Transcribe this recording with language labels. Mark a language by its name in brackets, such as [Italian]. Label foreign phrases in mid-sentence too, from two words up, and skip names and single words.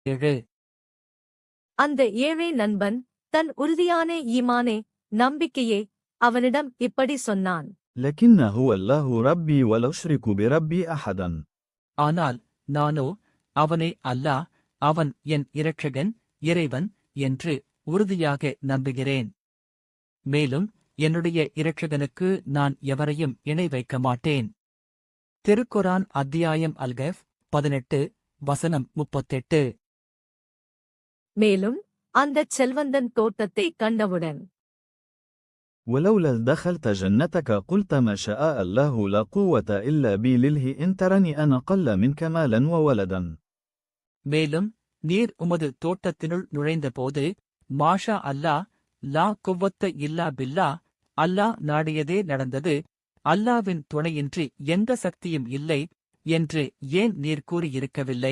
[Tamil] 7. அந்த ஏழை நண்பன் தன் உறுதியான ஈமானே நம்பிக்கையே அவனிடம் இப்படி சொன்னான். [Arabic] لكن هو الله ربي ولا أشرك بربي أحدا. [Tamil] ஆனால் நானோ அவனே அல்லாஹ், அவன் என் இரட்சகன், இறைவன் என்று உறுதியாக நம்புகிறேன். மேலும் என்னுடைய இரட்சகனுக்கு நான் எவரையும் இணை வைக்க மாட்டேன். திருக்குரான் அத்தியாயம் அல்-கஹ்ஃப் 18 வசனம் 38. மேலும் அந்தச் செல்வந்தன் தோட்டத்தைக் கண்டவுடன், [Arabic] ولولا دخلت جنتك قلت ما شاء الله لا قوة إلا بالله إن ترني أنا قل منك مالا وولدا. [Tamil] மேலும் நீர் உமது தோட்டத்தினுள் நுழைந்தபோது [Arabic] ما شاء الله لا قوة إلا بالله, [Tamil] அல்லாஹ் நாடியதே நடந்தது, அல்லாவின் துணையின்றி எந்த சக்தியும் இல்லை என்று ஏன் நீர் கூறியிருக்கவில்லை?